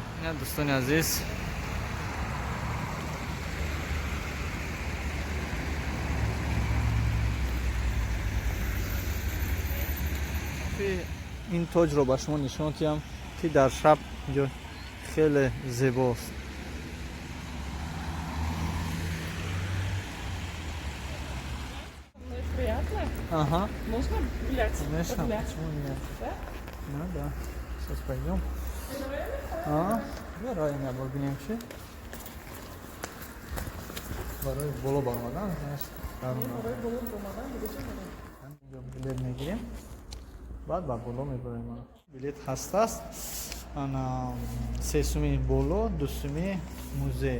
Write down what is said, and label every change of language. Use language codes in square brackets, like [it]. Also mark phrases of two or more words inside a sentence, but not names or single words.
[tg] Ин дӯстони азиз, ин тоҷро ба шумо нишон диҳам ки дар шаб ҷо хеле зебост. [ru] Приятно. Ага. Можно гулять? Конечно, Погулять? почему нет? Да? Ну да. Сейчас пойдем. [tg] Бароим я бобинем чи? Бароим боло бармадан, знаешь. Барои боло бармадан, будем Билет мегирем. Баъд ба боло мебарем. Билет ҳастаст. Ана 3 суми боло, 2 суми музей.